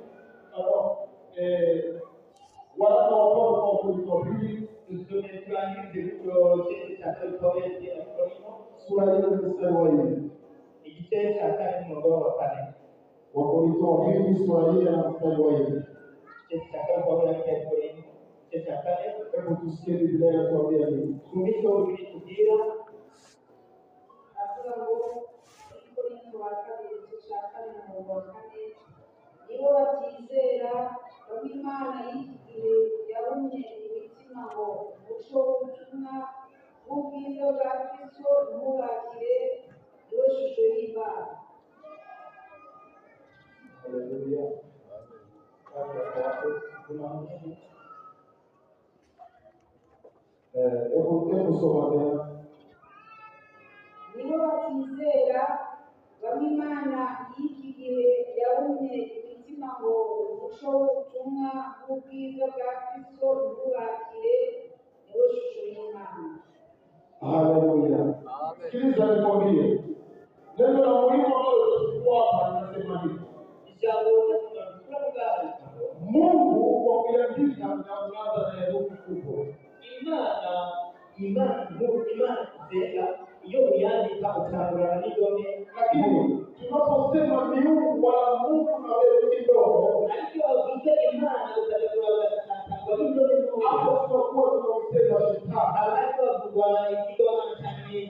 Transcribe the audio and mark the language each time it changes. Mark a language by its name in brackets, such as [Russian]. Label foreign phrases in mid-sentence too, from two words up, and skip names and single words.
[Swahili] Waraka wa Paulo kwa Wakorintho wa pili sura ya 4 mstari wa 4. Wakorintho wa pili sura ya 4 mstari wa 4. Hebu tusikie Biblia inatuambia nini. [Kinyarwanda] avuga ngo Korinto wa kabiri igice cya 4:4 nibo batizera bamwe Imana y'iki gihe yarumye imitima ngo umuco w'ubutumwa bw'ubwiza bwa Kristo ntubakire niwe shusho y'Imana. Haleluya. [Swahili] Hebu soma tena. [Kinyarwanda] nibo batizera bamwe Imana y'iki gihe yarumye imitima ngo umuco w'ubutumwa bw'ubwiza bwa Kristo ntubakire niwe shusho y'Imana. Haleluya. [Swahili] Sikiliza nikwambie. Neno la muhimu ambalo tutachukua hapa linasema hivi. Mungu kwa kuandika na kuanza na herufi kubwa. Lakini tunaposema miungu wala Mungu na wewe kidogo, hapo tunakuwa tunamsema shetani.